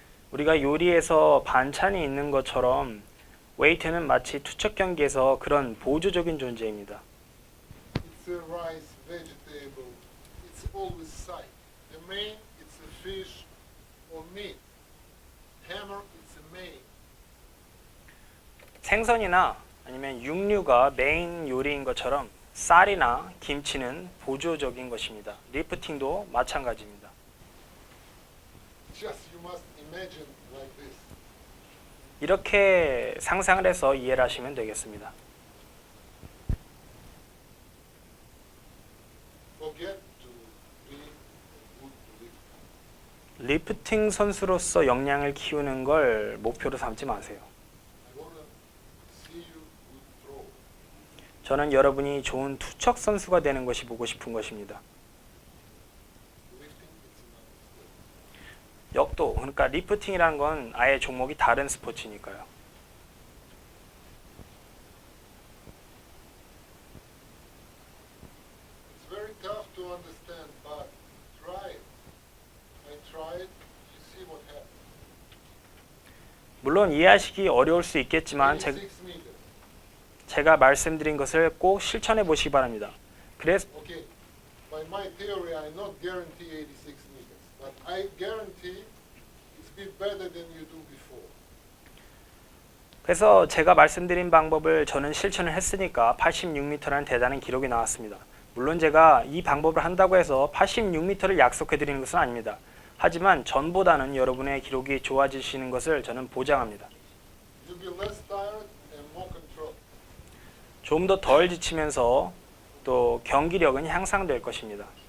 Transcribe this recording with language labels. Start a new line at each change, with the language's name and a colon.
Korean: 우리가 요리에서 반찬이 있는 것처럼 웨이트는 마치 투척 경기에서 그런 보조적인 존재입니다.
English: It's a rice, vegetable. It's always side. The main, it's a fish or meat. Hammer, it's a main.
Korean: 생선이나 아니면 육류가 메인 요리인 것처럼 쌀이나 김치는 보조적인 것입니다. 리프팅도 마찬가지입니다.
English: Just you must imagine like this.
Korean: 이렇게 상상을 해서 이해를 하시면 되겠습니다.
English: Forget to be a good lifter.
Korean: 리프팅 선수로서 역량을 키우는 걸 목표로 삼지 마세요.
English: I wanna see you good throw.
Korean: 저는 여러분이 좋은 투척 선수가 되는 것이 보고 싶은 것입니다.
English: Lifting, it's another sport.
Korean: 역도, 그러니까 리프팅이라는 건 아예 종목이 다른 스포츠니까요.
English: It's very tough to understand, but try it. I tried. You see what happened.
Korean: 물론 이해하시기 어려울 수 있겠지만
English: 86 meters.
Korean: 제가 말씀드린 것을 꼭 실천해 보시기 바랍니다. 그래서
English: Okay. By my theory, I not guarantee 86 meters, but I guarantee it's bit better than you do before.
Korean: 그래서 제가 말씀드린 방법을 저는 실천을 했으니까 86m라는 대단한 기록이 나왔습니다. 물론 제가 이 방법을 한다고 해서 86m를 약속해 드리는 것은 아닙니다. 하지만 전보다는 여러분의 기록이 좋아지시는 것을 저는 보장합니다.
English: You'll be less tired and more control.
Korean: 좀 더 덜 지치면서 또 경기력은 향상될 것입니다.